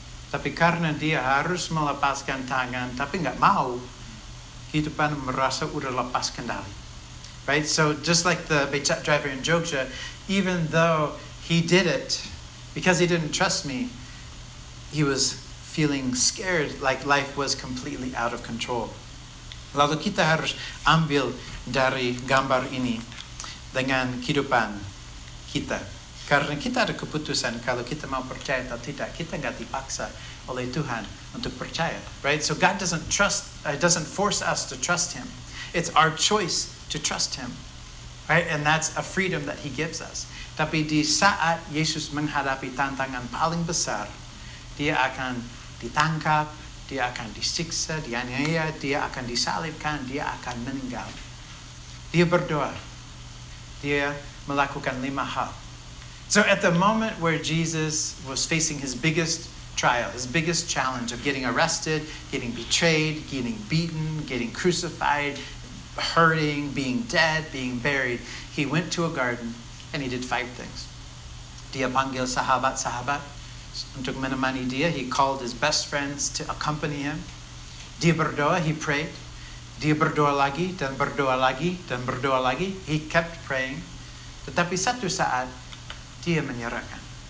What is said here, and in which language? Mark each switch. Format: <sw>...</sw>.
<id>Tapi karena dia harus melepaskan tangan, tapi nggak mau, kehidupan merasa udah lepas kendali. Right?</id> <en>So just like the becak driver in Jogja, even though he did it, because he didn't trust me, he was feeling scared, like life was completely out of control.</en> <id>Lalu kita harus ambil dari gambar ini dengan kehidupan kita. Karena kita ada keputusan kalau kita mau percaya atau tidak. Kita nggak dipaksa oleh Tuhan untuk percaya, right?</id> <en>So God doesn't force us to trust Him. It's our choice to trust Him, right? And that's a freedom that He gives us.</en> <id>Tapi di saat Yesus menghadapi tantangan paling besar, Dia akan ditangkap, Dia akan disiksa, dianiaya, Dia akan disalibkan, Dia akan meninggal. Dia berdoa, Dia melakukan 5 hal.</id> <en>So at the moment where Jesus was facing his biggest trial, his biggest challenge of getting arrested, getting betrayed, getting beaten, getting crucified, hurting, being dead, being buried, he went to a garden and he did 5 things.</en> <id>Dia panggil sahabat-sahabat untuk menemani dia.</id> <en>He called his best friends to accompany him.</en> <id>Dia berdoa,</id> <en>he prayed.</en> <id>Dia berdoa lagi dan berdoa lagi dan berdoa lagi.</id> <en>He kept praying.</en> <id>Tetapi satu saat dia menyerahkan.</id>